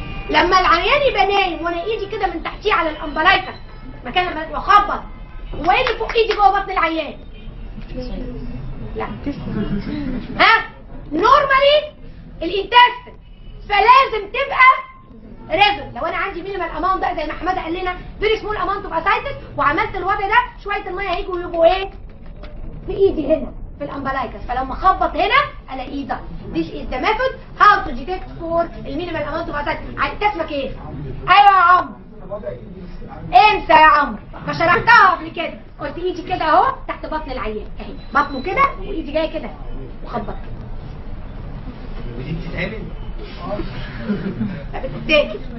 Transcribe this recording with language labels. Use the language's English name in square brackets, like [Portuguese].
[Arabic] لما العيان يبقى نايم وانا ايدي كده من تحتيه على الامبلايكس مكان ما واخبط، وايه اللي فوق ايدي جوه بطن العيان؟ لا ها نورمالي الانتستين، فلازم تبقى ريزون. لو انا عندي مينيمال اماونت بقى زي ما حماده قال لنا [English] very small amount of ascites, [Arabic] وعملت الوضع ده، شويه الميه هيجوا يبقوا ايه؟ في ايدي هنا في الامبلايكس، فلما اخبط هنا الاقيه ده. [English] This is the method how to detect for المينيمال amount of ascites. [Arabic] انت اسمك ايه؟ ايوه يا عمرو. انسى يا عمرو، فشرحتها قبل كده، قلت ايدي كده اهو تحت بطن العيان اهي، بطنه كده وايدي جايه كده وخبط. ودي بتتعمل؟ لا بتتاكل.